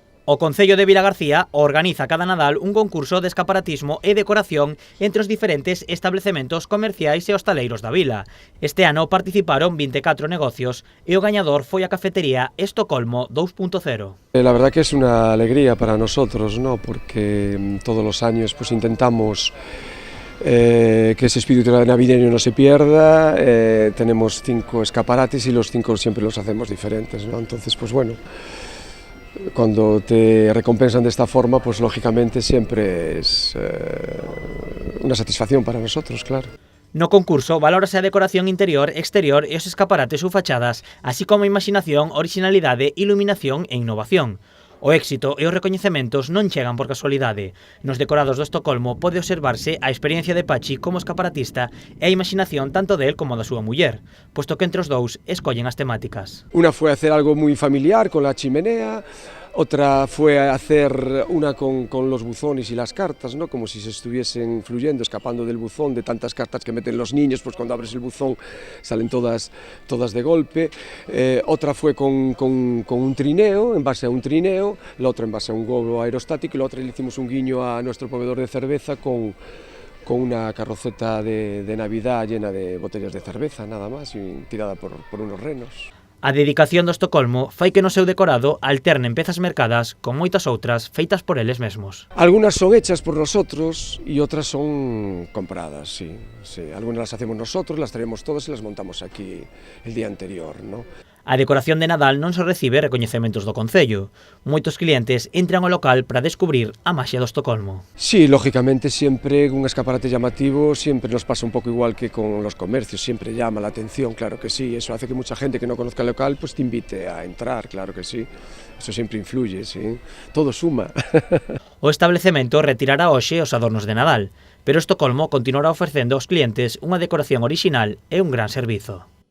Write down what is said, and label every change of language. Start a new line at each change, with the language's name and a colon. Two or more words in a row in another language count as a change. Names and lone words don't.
Galician: O Concello de Vilagarcía organiza cada Nadal un concurso de escaparatismo e decoración entre os diferentes establecementos comerciais e hostaleiros da vila. Este ano participaron 24 negocios e o gañador foi a cafetería Estocolmo 2.0.
Spanish: La verdad que es una alegría para nosotros, ¿no? Porque todos los años pues intentamos que ese espíritu navideño no se pierda. Tenemos 5 escaparates y los 5 siempre los hacemos diferentes, ¿no? Entonces, pues bueno, cuando te recompensan de esta forma, pues lógicamente siempre es una satisfacción para nosotros, claro.
Galician: No concurso valórase a decoración interior, exterior e os escaparates ou fachadas, así como a imaxinación, originalidade, iluminación e innovación. O éxito e os recoñecementos non chegan por casualidade. Nos decorados do Estocolmo pode observarse a experiencia de Pachi como escaparatista e a imaxinación tanto del como da súa muller, posto que entre os dous escollen as temáticas.
Spanish: Una fue hacer algo muy familiar con la chimenea, otra fue hacer una con los buzones y las cartas, ¿no? Como si se estuviesen fluyendo, escapando del buzón, de tantas cartas que meten los niños, pues cuando abres el buzón salen todas de golpe. Otra fue con un trineo, en base a un trineo, la otra en base a un globo aerostático, y la otra le hicimos un guiño a nuestro proveedor de cerveza con una carroceta de Navidad llena de botellas de cerveza, nada más, y tirada por unos renos.
Galician: A dedicación do Estocolmo fai que no seu decorado alternen pezas mercadas con moitas outras feitas por eles mesmos.
Spanish: Algunas son hechas por nosotros y otras son compradas, sí. Algunas las hacemos nosotros, las traemos todas y las montamos aquí el día anterior, ¿no?
Galician: A decoración de Nadal non se recibe recoñecementos do Concello. Moitos clientes entran ao local para descubrir a maxia do Estocolmo.
Spanish: Sí, lógicamente siempre un escaparate llamativo siempre nos pasa un poco igual que con los comercios, siempre llama la atención, claro que sí, eso hace que mucha gente que no conozca el local pues te invite a entrar, claro que sí, eso siempre influye, sí, todo suma.
Galician: O establecemento retirará hoxe os adornos de Nadal, pero Estocolmo continuará ofrecendo aos clientes unha decoración orixinal e un gran servizo.